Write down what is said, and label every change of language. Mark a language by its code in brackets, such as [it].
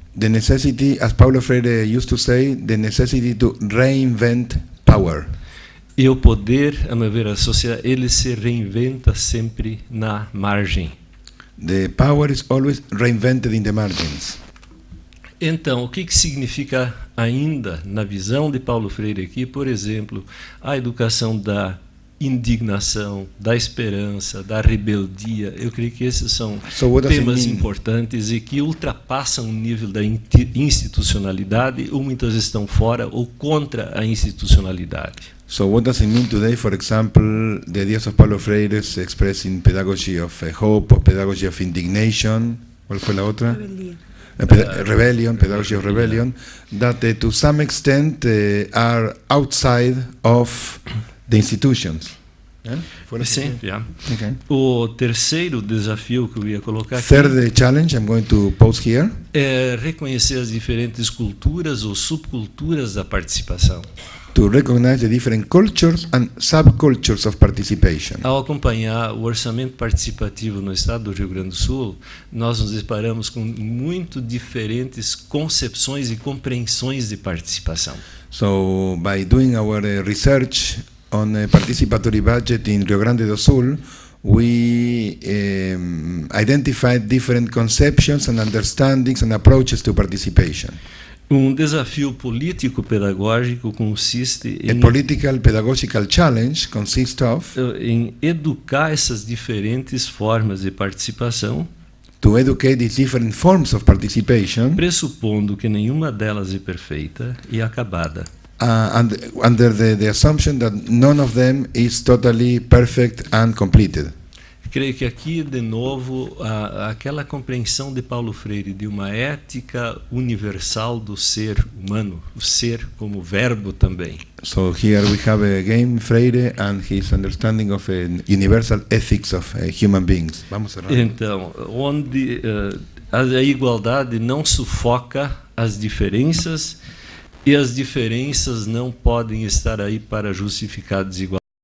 [en] The necessity, as Paulo Freire used to say, the necessity to reinvent power. [pt] E o poder, a meu ver, a sociedade, ele se reinventa sempre na margem. [en] The power is always reinvented in the margins. [pt] Então, o que significa ainda, na visão de Paulo Freire aqui, por exemplo, a educação da indignação, da esperança, da rebeldia? Eu creio que esses são temas importantes e que ultrapassam o nível da institucionalidade, ou muitas vezes estão fora ou contra a institucionalidade. [en] So what does it mean today, for example, the ideas of Paulo Freire expressed in pedagogy of hope, or pedagogy of indignation? [es] ¿Cuál fue la otra? [en] Rebellion, pedagogy of rebellion, that to some extent are outside of the institutions. Sim, yeah. Okay. [pt] O terceiro desafio que eu ia colocar aqui, [en] third challenge I'm going to pose here, [pt] é reconhecer as diferentes culturas ou subculturas da participação. [en] To recognize the different cultures and subcultures of participation. [pt] Ao acompanhar o orçamento participativo no estado do Rio Grande do Sul, nós nos deparamos com muito diferentes concepções e compreensões de participação. [en] So, by doing our research on a participatory budget in Rio Grande do Sul, we identified different conceptions and understandings and approaches to participation. [pt] Desafio político-pedagógico consiste [en] em... A political pedagogical challenge consists of... [pt] em educar essas diferentes formas de participação, [en] to educate these different forms of participation, [pt] pressupondo que nenhuma delas é perfeita e acabada. [en] Under the assumption that none of them is totally perfect and completed. [pt] Creio que aqui, de novo, aquela compreensão de Paulo Freire de uma ética universal do ser humano, o ser como verbo também. [en] So here we have again Freire and his understanding of a universal ethics of human beings. [pt] Vamos a então, onde a igualdade não sufoca as diferenças e as diferenças não podem estar aí para justificar a desigualdade.